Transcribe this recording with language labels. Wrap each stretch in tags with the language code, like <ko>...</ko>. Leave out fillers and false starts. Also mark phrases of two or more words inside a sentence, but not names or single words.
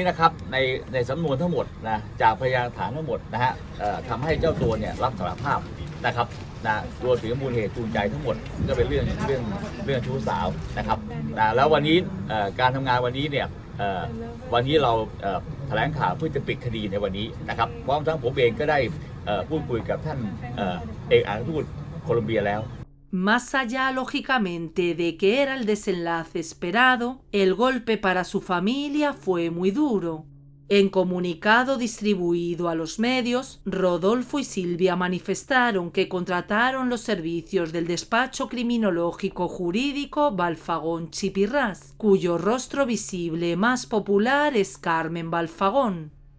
<th>นะครับในสำนวนทั้งหมดนะจากพยานฐานทั้งหมดนะฮะทำให้เจ้าตัวเนี่ยรับสารภาพนะครับนะรวมถึงมูลเหตุจูงใจทั้งหมดก็เป็นเรื่องชู้สาวนะครับแล้ววันนี้การทำงานวันนี้เนี่ยวันนี้เราแถลงข่าวเพื่อจะปิดคดีในวันนี้นะครับพร้อมทั้งผมเองก็ได้พูดคุยกับท่านเอกอัครราชทูตโคลอมเบียแล้ว</th> <es>Más allá, lógicamente, de que era el desenlace esperado, el golpe para su familia fue muy duro. En comunicado distribuido a los medios, Rodolfo y Silvia manifestaron que contrataron los servicios del despacho criminológico jurídico Balfagón Chipirrás, cuyo rostro visible más popular es Carmen Balfagón.</es>